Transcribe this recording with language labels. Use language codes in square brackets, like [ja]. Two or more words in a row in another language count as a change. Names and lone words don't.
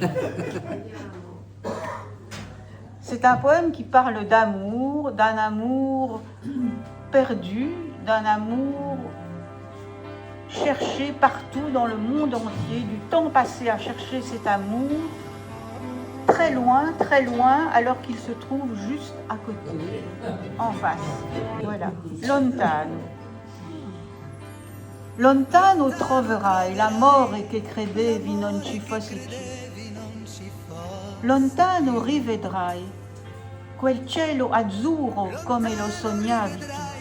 [fr] C'est un poème qui parle d'amour, d'un amour perdu, d'un amour cherché partout dans le monde entier, du temps passé à chercher cet amour, très loin, alors qu'il se trouve juste à côté, en face. Voilà, [it] lontano. Lontano troverai la more che credevi non ci fosse più. Lontano rivedrai quel cielo azzurro come lo sognavi tu.